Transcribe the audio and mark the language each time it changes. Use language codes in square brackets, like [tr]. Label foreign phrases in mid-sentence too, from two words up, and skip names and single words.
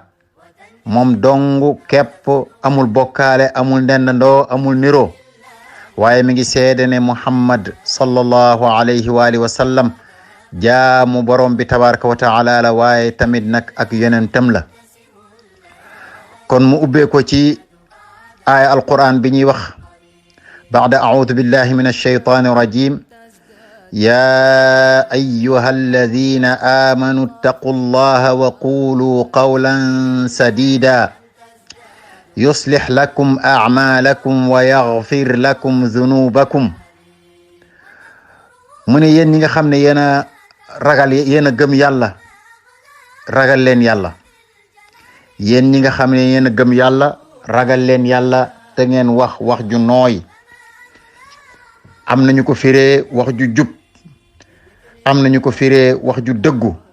[wo] moom dongu képp, amul bokkaale, amul ndendandoo, amul niro, waaye mi ngi seede ne Muhammad [ar] صلى الله عليه وعلى آله وسلم [wo] jaamu borom bi [ar] تبارك وتعالى [wo] la, waaye tamit nag ak yonentam la. kon mu ubbee ko ci aaya alquran bi ñuy wax [ar] بعد أعوذ بالله من الشيطان الرجيم. يا أيها الذين آمنوا اتقوا الله وقولوا قولا سديدا يصلح لكم أعمالكم ويغفر لكم ذنوبكم. [wo] mu ne yéen ñi nga xam ne yéen a ragal, yéen a gëm yàlla, ragal leen yàlla. yéen ñi nga xam ne yéen a gëm yàlla, ragal leen yàlla te ngeen wax ju nooy. am nañu ko firee wax ju jub, am nañu ko firee wax ju dëggu.